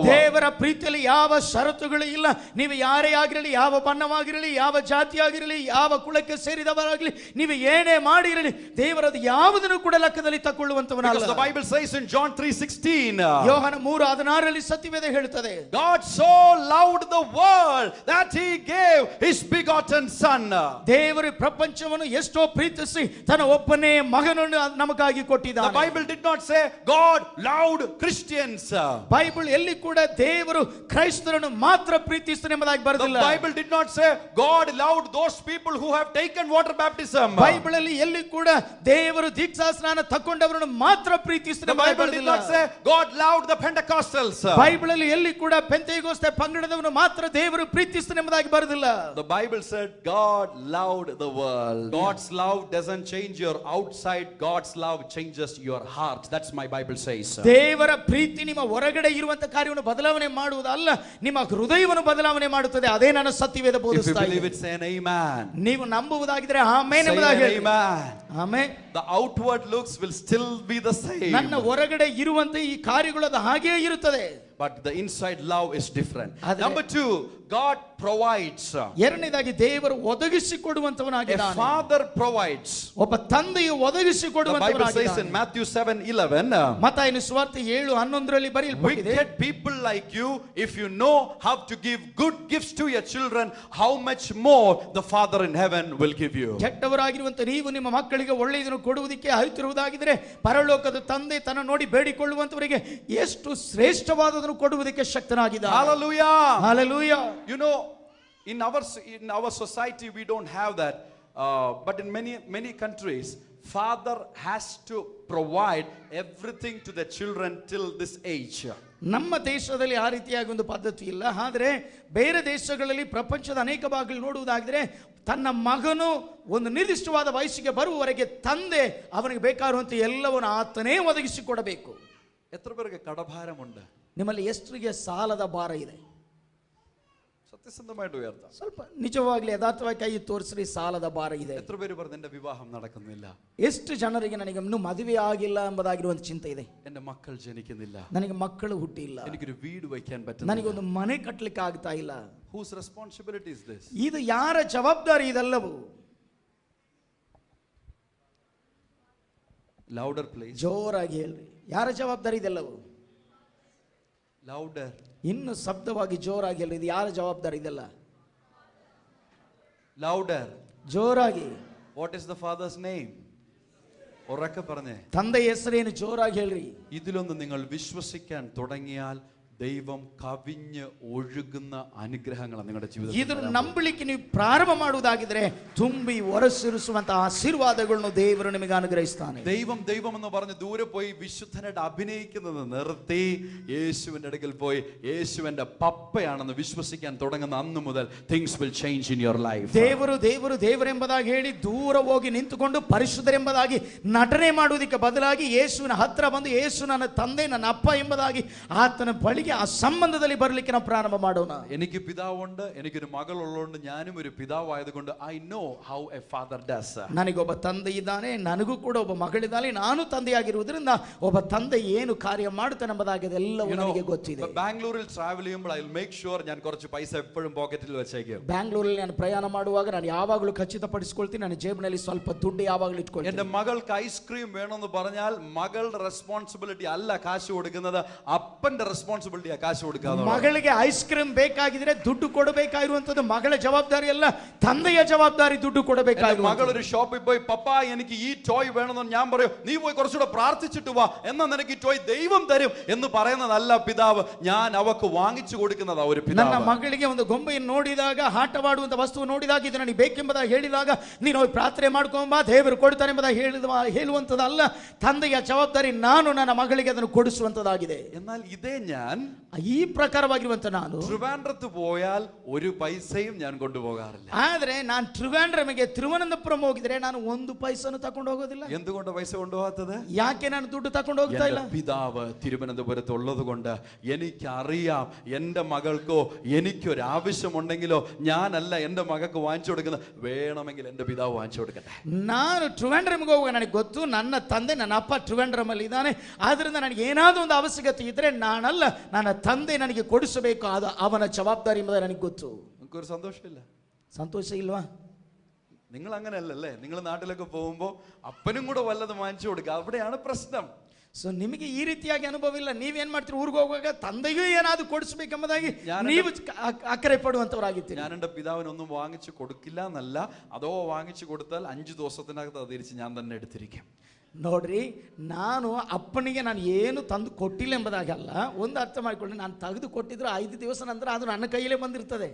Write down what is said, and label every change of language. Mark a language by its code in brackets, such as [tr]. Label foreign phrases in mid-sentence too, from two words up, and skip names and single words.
[kn] ದೇವರ ಪ್ರೀತಿಯಲ್ಲಿ ಯಾವ ಷರತ್ತುಗಳು ಇಲ್ಲ. ನೀವು ಯಾರೇ ಆಗಿರಲಿ, ಯಾವ ಬಣ್ಣವಾಗಿರಲಿ, ಯಾವ ಜಾತಿಯಾಗಿರಲಿ, ಯಾವ ಕುಲಕ್ಕೆ ಸೇರಿದವರಾಗಲಿ, ನೀವು ಏನೇ ಮಾಡಿರಲಿ, ದೇವರದು ಯಾವುದನ್ನು ಕೂಡ ಲೆಕ್ಕದಲ್ಲಿ ತಕೊಳ್ಳುವಂತವನಲ್ಲ. [en] Because the Bible says in John 3:16, [kn] ಯೋಹಾನ 3:16 ಸತ್ಯವೇದ ಹೇಳುತ್ತದೆ, [en] God so loved the world that he gave his begotten son. [kn] ದೇವರು ಪ್ರಪಂಚವನ್ನು ಎಷ್ಟೋ ಪ್ರೀತಿಸಿ ತನ್ನ ಒಬ್ಬನೇ ಮಗನನ್ನು ನಮಗಾಗಿ ಕೊಟ್ಟಿದ್ದಾನೆ. [en] The Bible did not say God loved Christians. [kn] ಬೈಬಲ್ ಎಲ್ಲಿ ಕೂಡ ದೇವರು ಕ್ರೈಸ್ತರನ್ನು ಮಾತ್ರ ಪ್ರೀತಿಸ್ತಾನೆ ಎಂಬುದಾಗಿ ಬರೆದಿಲ್ಲ. [en] The Bible did not say God loved those people who have taken water baptism. [kn] ಬೈಬಲ್ ಅಲ್ಲಿ ಎಲ್ಲಿ ಕೂಡ ದೇವರು ದೀಕ್ಷಾ ಸ್ನಾನ ತಗೊಂಡವರನ್ನು ಮಾತ್ರ ಪ್ರೀತಿಸ್ತಾನೆ. [en] The Bible did not say God loved the Pentecostals. [kn] ಬೈಬಲ್ ಅಲ್ಲಿ ಎಲ್ಲಿ ಕೂಡ ಪೆಂತೆಕೋಸ್ತೆ ಪಂಗಡದವರನ್ನು ಮಾತ್ರ ದೇವರು ಪ್ರೀತಿಸ್ತಾನೆ ಎಂಬುದಾಗಿ ಬರೆದಿಲ್ಲ. [en] The Bible said God loved the world. God's love doesn't change your outside, God's love changes your heart. That's my Bible says. [kn] ದೇವರ ಪ್ರೀತಿ ನಿಮ್ಮ ಹೊರಗಡೆ ಇರುವಂತ ಕಾರ್ಯವನ್ನು ಬದಲಾವಣೆ ಮಾಡುವುದಲ್ಲ, ನಿಮ್ಮ ಹೃದಯವನ್ನು ಬದಲಾವಣೆ ಮಾಡುತ್ತದೆ. ಅದೇ ನನ್ನ ಸತ್ಯವೇದ ಬೋಧಿಸ್ತಾ ಇದೆ. [en] If you believe it, say an amen. [kn] ನೀವು ನಂಬುವುದಾಗಿದ್ರೆ ಆಮೆನ್ ಎಂಬುದಾಗಿ ಹೇಳಿ. ಆಮೆನ್. [en] The outward looks will still be the same. [kn] ನನ್ನ ಹೊರಗಡೆ ಇರುವಂತ ಈ ಕಾರ್ಯಗಳು ಅದು ಹಾಗೇ ಇರುತ್ತದೆ. [en] but the inside love is different. [kn] ಆದ್ರೆ- [en] Number 2, God provides. [kn] ಎರಡನೇದಾಗಿ ದೇವರು [en] A [kn] ಒದಗಿಸಿಕೊಡುವಂತವನಾಗಿದ್ದಾನೆ. [en] father provides. [kn] ಒಬ್ಬ ತಂದೆಯು [en] The Bible says in [kn] ಒದಗಿಸಿಕೊಡುವಂತವನಾಗಿದ್ದಾನೆ. [en] Matthew 7:11, [kn] ಮತ್ತಾಯನ ಸುವಾರ್ತೆ 7:11 ಬರೆಯಲ್ಪಟ್ಟಿದೆ. [en] wicked people like you, if you know how to give good gifts to your children, how much more the Father in heaven will give you. [kn] ಕೆಟ್ಟವರಾಗಿರುವಂತ ನೀವು ನಿಮ್ಮ ಮಕ್ಕಳಿಗೆ ಒಳ್ಳೆಯದನ್ನು ಕೊಡುವುದಕ್ಕೆ ಅರಿತಿರುವುದಾಗಿದ್ದರೆ ಪರಲೋಕದ ತಂದೆ ತನ್ನ ನೋಡಿ ಬೇಡಿಕೊಳ್ಳುವಂತವರಿಗೆ ಎಷ್ಟು ಶ್ರೇಷ್ಠವಾದದನ್ನು ಕೊಡುವುದಕ್ಕೆ ಶಕ್ತನಾಗಿದ್ದಾನೆ. [en] Hallelujah. [kn] ಹಲ್ಲೆಲೂಯಾ. [en] You know, in our society we don't have that, but in many countries, father has to provide everything to the children till this age. [kn] ನಮ್ಮ ದೇಶದಲ್ಲಿ ಆ ರೀತಿಯಾಗಿ ಒಂದು ಪದ್ಧತಿ ಇಲ್ಲ. ಆದರೆ ಬೇರೆ ದೇಶಗಳಲ್ಲಿ ಪ್ರಪಂಚದ ಅನೇಕ ಭಾಗಗಳು ನೋಡುವುದಾಗಿದ್ರೆ ತನ್ನ ಮಗನು ಒಂದು ನಿರ್ದಿಷ್ಟವಾದ ವಯಸ್ಸಿಗೆ ಬರುವವರೆಗೆ ತಂದೆ ಅವನಿಗೆ ಬೇಕಾಗಿರುವಂತ ಎಲ್ಲವನ್ನು ಆತನೇ ಒದಗಿಸಿಕೊಡಬೇಕು. [ml] എത്ര പേർക്ക് കടഭാരമുണ്ട്? [kn] ನಿಮ್ಮಲ್ಲಿ ಎಷ್ಟರಿಗೆ ಸಾಲದ ಭಾರ ಇದೆ? [ml] സത്യസന്ധമായിട്ട് ഉയർത്താം. [kn] ಸ್ವಲ್ಪ ನಿಜವಾಗ್ಲೂ ಯಥಾರ್ಥವಾಗಿ ಕೈ ತೋರಿಸ್ರಿ. ಸಾಲದ ಭಾರ ಇದೆ. [ml] എത്ര പേര് പറഞ്ഞു എന്റെ വിവാഹം നടക്കുന്നില്ല? [kn] ಎಷ್ಟು ಜನರಿಗೆ ನನಗೆ ಇನ್ನೂ ಮದುವೆ ಆಗಿಲ್ಲ ಎಂಬುದಾಗಿರುವಂತ ಚಿಂತೆ ಇದೆ. [ml] എന്റെ മക്കൾ ജനിക്കുന്നില്ല, [kn] ನನಗೆ ಮಕ್ಕಳು ಹುಟ್ಟಿಲ್ಲ, [ml] എനിക്കൊരു വീട് വയ്ക്കാൻ പറ്റുന്നില്ല. [kn] ನನಗೊಂದು ಮನೆ ಕಟ್ಟಲಿಕ್ಕೆ ಆಗ್ತಾ ಇಲ್ಲ. [en] Whose responsibility is this? [kn] ಇದು ಯಾರ ಜವಾಬ್ದಾರಿ ಇದೆಲ್ಲವೂ? [en] Louder please. [kn] ಜೋರಾಗಿ ಹೇಳ್ರಿ. ಯಾರ ಜವಾಬ್ದಾರಿ ಇದೆಲ್ಲವೂ? [en] Louder. [kn] ಇನ್ನು ಶಬ್ದವಾಗಿ ಜೋರಾಗಿ ಹೇಳ್ರಿ. ಇದು ಯಾರ ಜವಾಬ್ದಾರಿ ಇದೆಲ್ಲ? [en] Louder. [kn] ಜೋರಾಗಿ. [en] What is the father's name? [ml] ഉറക്കെ പറഞ്ഞേ. [kn] ತಂದೆ ಹೆಸರೇನು? ಜೋರಾಗಿ ಹೇಳ್ರಿ. [ml] ഇതിലൊന്ന് നിങ്ങൾ വിശ്വസിക്കാൻ തുടങ്ങിയാൽ ദൈവം കവിഞ്ഞ് ഒഴുകുന്ന അനുഗ്രഹങ്ങൾ നിങ്ങളുടെ ജീവിതത്തിൽ. [kn] ಇದನ್ನು ನಂಬಲಿಕ್ಕೆ ನೀವು ಪ್ರಾರಂಭ ಮಾಡುವುದಾಗಿದ್ರೆ ತುಂಬಿ ಹೊರಸೂರಿಸುವಂತಹ ಆಶೀರ್ವಾದಗಳನ್ನು ದೇವರು ನಿಮಗೆ ಅನುಗ್ರಹಿಸ್ತಾನೆ. [ml] ദൈവം ദൈവം എന്ന് പറഞ്ഞ് ദൂരെ പോയി വിശുദ്ധനായിട്ട് അഭിനയിക്കുന്നത് നിർത്തി യേശുവിന്റെ അടുക്കൽ പോയി യേശുവിന്റെ പപ്പയാണെന്ന് വിശ്വസിക്കാൻ തുടങ്ങുന്ന അന്ന് മുതൽ [en] things will change in your life. [kn] ದೇವರು ದೇವರು ದೇವರೆಂಬುದಾಗಿ ಹೇಳಿ ದೂರ ಹೋಗಿ ನಿಂತುಕೊಂಡು ಪರಿಶುದ್ಧರೆಂಬುದಾಗಿ ನಟನೆ ಮಾಡುವುದಕ್ಕೆ ಬದಲಾಗಿ ಯೇಸುವಿನ ಹತ್ರ ಬಂದು ಯೇಸು ನನ್ನ ತಂದೆ ನನ್ನ ಅಪ್ಪ ಎಂಬುದಾಗಿ ಆತನ ಬಳಿಗೆ ಆ ಸಂಬಂಧದಲ್ಲಿ ಬರಲಿಕ್ಕೆ ನಾವು ಪ್ರಾರಂಭ ಮಾಡೋಣ. [ml] എനിക്ക് പിതാവുണ്ട്, എനിക്കൊരു മകൾ ഉള്ളതുകൊണ്ട് ഞാനും ഒരു പിതാവായതുകൊണ്ട് [en] I know how a father does. [kn] ನನಗೊಬ್ಬ ತಂದೆ ಇದ್ದಾನೆ, ನನಗೂ ಕೂಡ ಒಬ್ಬ ಮಗಳಿದ್ದಾಳೆ, ನಾನು ತಂದೆಯಾಗಿರುವುದರಿಂದ ಒಬ್ಬ ತಂದೆ ಏನು ಕಾರ್ಯ ಮಾಡುತ್ತಾನೆ ಎಂಬುದಾಗಿ ಎಲ್ಲವೂ ನನಗೆ ಗೊತ್ತಿದೆ. [ml] ബാംഗ്ലൂരിൽ ട്രാവൽ ചെയ്യുമ്പോൾ [en] I will make sure [ml] ഞാൻ കുറച്ച് പൈസ എപ്പോഴും പോക്കറ്റിൽ വെച്ചേക്കും. [kn] ಬ್ಯಾಂಗ್ಳೂರಲ್ಲಿ ನಾನು ಪ್ರಯಾಣ ಮಾಡುವಾಗ ನಾನು ಯಾವಾಗಲೂ ಖಚಿತಪಡಿಸಿಕೊಳ್ತೀನಿ ನನ್ನ ಜೇಬಿನಲ್ಲಿ ಸ್ವಲ್ಪ ದುಡ್ಡು ಯಾವಾಗಲೂ ಇಟ್ಕೊಳ್ತೀನಿ. [ml] എന്റെ മകൾക്ക് ഐസ്ക്രീം വേണമെന്ന് പറഞ്ഞാൽ മകളുടെ റെസ്പോൺസിബിലിറ്റി അല്ല കാശ് കൊടുക്കുന്നത്, അപ്പന്റെ റെസ്പോൺസിബിലിറ്റി കാശ് കൊടുക്കാതെ. [kn] ಮಗಳಿಗೆ ಐಸ್ ಕ್ರೀಮ್ ಬೇಕಾಗಿದ್ರೆ ದುಡ್ಡು ಕೊಡಬೇಕಾಗಿರುವಂತದ್ದು ಮಗಳ ಜವಾಬ್ದಾರಿ ಅಲ್ಲ, ತಂದೆಯ ಜವಾಬ್ದಾರಿ ದುಡ್ಡು ಕೊಡಬೇಕಾಗಿರುವಂತದ್ದು. [ml] മകൾ ഒരു ഷോപ്പിൽ പോയി പപ്പ എനിക്ക് ഈ ടോയ് വേണമെന്ന് ഞാൻ പറയും, നീ പോയി കുറച്ചുകൂടെ പ്രാർത്ഥിച്ചിട്ട് വാ എന്നാ നിനക്ക് ഈ ടോയ് ദൈവം തരും എന്ന് പറയുന്നതല്ല പിതാവ്, ഞാൻ അവക്ക് വാങ്ങിച്ചു കൊടുക്കുന്നതാ ഒരു പിതാവ്. [kn] ನನ್ನ ಮಗಳಿಗೆ ಒಂದು ಗೊಂಬೆಯನ್ನು ನೋಡಿದಾಗ, ಆಟವಾಡುವಂತ ವಸ್ತು ನೋಡಿದಾಗ ಇದು ನನಗೆ ಬೇಕೆಂಬುದಾಗಿ ಹೇಳಿದಾಗ ನೀನು ಹೋಗಿ ಪ್ರಾರ್ಥನೆ ಮಾಡ್ಕೊಂಬ ದೇವರು ಕೊಡ್ತಾನೆ ಎಂಬುದಾಗಿ ಹೇಳುವಂತದಲ್ಲ. ತಂದೆಯ ಜವಾಬ್ದಾರಿ ನಾನು ನನ್ನ ಮಗಳಿಗೆ ಅದನ್ನು ಕೊಡಿಸುವಂತದಾಗಿದೆ. [ml] എന്നാൽ ഇതേ ഞാൻ [kn] ಈ ಪ್ರಕಾರವಾಗಿರುವಂತ ನಾನು [ml] ട്രിവാൻഡ്രത്ത് പോയാൽ ഒരു പൈസയും ഞാൻ കൊണ്ടുപോകാറില്ല. [kn] ಆದ್ರೆ ನಾನು ಟ್ರಿವಾಂಡ್ರಮಿಗೆ ತಿರುವನಂತಪುರಂ ಹೋಗಿದ್ರೆ ನಾನು ಒಂದು ಪೈಸನು ತಕೊಂಡು ಹೋಗೋದಿಲ್ಲ. [ml] എന്തുകൊണ്ട് പൈസ കൊണ്ടുപോകാത്തത്? [kn] ಯಾಕೆ ನಾನು ದುಡ್ಡು ತಕೊಂಡು ಹೋಗ್ತಾ ಇಲ್ಲ? [ml] പിതാവ് തിരുവനന്തപുരത്ത് ഉള്ളത് കൊണ്ട് എനിക്കറിയാം എന്റെ മകൾക്കോ എനിക്കൊരു ആവശ്യമുണ്ടെങ്കിലോ ഞാനല്ല എന്റെ മകൾക്ക് വാങ്ങിച്ചു കൊടുക്കുന്നത്, വേണമെങ്കിൽ എന്റെ പിതാവ് വാങ്ങിച്ചു കൊടുക്കട്ടെ. [kn] ನಾನು ಟ್ರಿವಾಂಡ್ರಮ್ಗೆ ಹೋಗುವಾಗ ನನಗೆ ಗೊತ್ತು ನನ್ನ ತಂದೆ ನನ್ನ ಅಪ್ಪ ಟ್ರಿವಾಂಡ್ರಮ್ ಅಲ್ಲಿ ಇದ್ದಾನೆ, ಆದ್ರಿಂದ ನನಗೆ ಏನಾದರೂ ಒಂದು ಅವಶ್ಯಕತೆ ಇದ್ರೆ ನಾನಲ್ಲ ನನ್ನ ತಂದೆ ನನಗೆ ಕೊಡಿಸಬೇಕು, ಅದು ಅವನ ಜವಾಬ್ದಾರಿ ಎಂಬುದು ನನಗೆ ಗೊತ್ತು. [ml] നിങ്ങൾക്കൊരു സന്തോഷമില്ല? [kn] ಸಂತೋಷ ಇಲ್ವಾ? [ml] നിങ്ങൾ അങ്ങനെയല്ലല്ലേ? നിങ്ങൾ നാട്ടിലൊക്കെ പോകുമ്പോൾ അപ്പനും കൂടെ വല്ലതും വാങ്ങിച്ചു കൊടുക്കുക, അവിടെയാണ് പ്രശ്നം. [kn] ಸೊ ನಿಮಗೆ ಈ ರೀತಿಯಾಗಿ ಅನುಭವ ಇಲ್ಲ. ನೀವೇನ್ ಮಾಡ್ತೀರಿ, ಊರಿಗೆ ಹೋಗುವಾಗ ತಂದೆಗೂ ಏನಾದ್ರು ಕೊಡಿಸಬೇಕೆಂಬುದಾಗಿ ನೀವು ಅಕ್ಕರೆ ಪಡುವಂತವರಾಗಿರ್ತೀರಿ. [ml] ഞാൻ എൻ്റെ പിതാവിനൊന്നും വാങ്ങിച്ചു കൊടുക്കില്ല എന്നല്ല, അതോ വാങ്ങിച്ചു കൊടുത്താൽ 5 ദിവസത്തിനകത്ത് അത് തിരിച്ച് ഞാൻ തന്നെ എടുത്തിരിക്കും. [kn] ನೋಡ್ರಿ, ನಾನು ಅಪ್ಪನಿಗೆ ನಾನು ಏನು ತಂದು ಕೊಟ್ಟಿಲ್ಲ ಎಂಬುದಾಗಲ್ಲ, ಒಂದು ಅರ್ಥ ಮಾಡಿಕೊಳ್ಳಿ, ನಾನು ತೆಗೆದು ಕೊಟ್ಟಿದ್ರೆ 5 ದಿವಸ ನಂತರ ಅದು ನನ್ನ ಕೈಯಲ್ಲೇ ಬಂದಿರ್ತದೆ.